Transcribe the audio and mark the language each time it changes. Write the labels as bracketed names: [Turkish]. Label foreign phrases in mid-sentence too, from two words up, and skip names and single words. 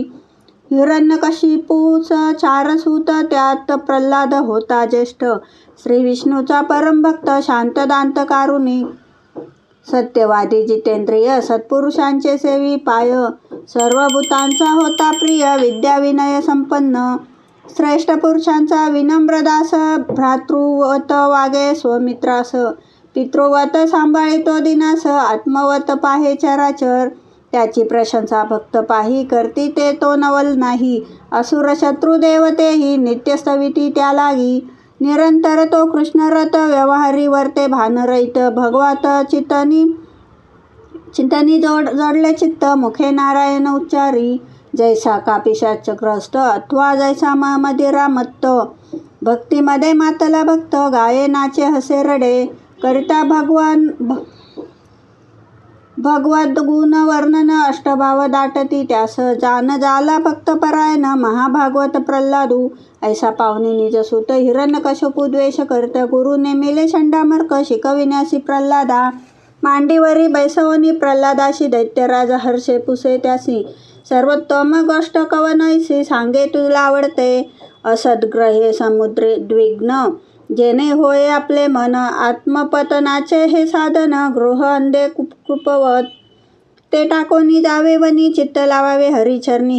[Marathi] हिरण्यकशिपूस चार सूत त्यात प्रल्हाद होता ज्येष्ठ. श्री विष्णूचा परमभक्त शांत दांत कारुणी. सत्यवादी जितेंद्रिय सत्पुरुषांचे सेवी पाय. सर्व भूतांचा होता प्रिय विद्या विनय संपन्न. श्रेष्ठ पुरुषांचा विनम्र दास. भ्रातृवत वागे स्वमित्रास. पितृवत सांभाळितो दिनास. आत्मवत पाहे चराचर. त्याची प्रशंसा भक्त पाही करती ते तो नवल नाही. असुर शत्रू देवतेही नित्य स्तविती त्या लागी. निरंतर तो कृष्णरथ व्यवहारी वर्ते भानरहित. भगवत चिंतनी जोडले चित्त मुखे नारायण उच्चारी. जैसा कापिशाचग्रस्त अथवा जैसा मदिरा मत्त. भक्तीमध्ये मातला भक्त गाये नाचे हसे रडे. करिता भगवद गुण वर्णन अष्टभाव दाटती त्यास. जान जाला भक्त परायण महाभागवत प्रल्हादू. ऐसा पावनी निजसूत हिरण्यकश्यपू द्वेष करत. गुरु नेमिले षंडामर्क शिकविण्यासी प्रल्हादा. मांडीवरी बैसवनी प्रल्हादाशी दैत्यराज हर्षे पुसे त्यासी. सर्वोत्तम गोष्ट कवनैसी सांगे तुला आवडते. असद्ग्रहे समुद्रे द्विग्न जेणे होय आपले मन. आत्मपतनाचे हे साधन गृह अंधे कुपवत. ते टाकोनी जावे वनी चित्त लावावे हरिचरणी.